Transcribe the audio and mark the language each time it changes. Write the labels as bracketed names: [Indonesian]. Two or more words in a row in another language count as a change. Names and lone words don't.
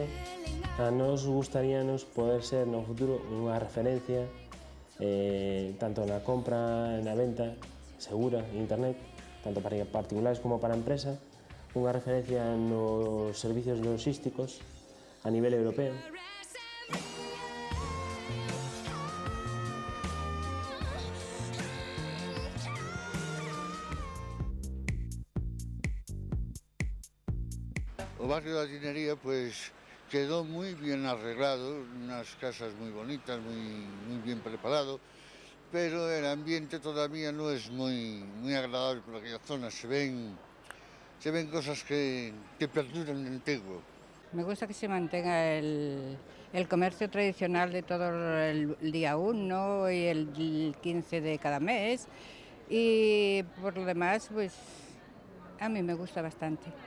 [Galician] A nos gustaríanos poder ser no futuro unha referencia tanto na compra e na venta segura en internet, tanto para particulares como para empresas, unha referencia nos servicios logísticos a nivel europeo. [Spanish] O barrio da Tinería pues quedó muy bien arreglado, unas casas muy bonitas, muy bien preparado, pero el ambiente todavía no es muy agradable por aquella zona. Se ven cosas que perduran en el antiguo. Me gusta que se mantenga el comercio tradicional de todo el día 1 y el 15 de cada mes, y por lo demás, pues a mí me gusta bastante.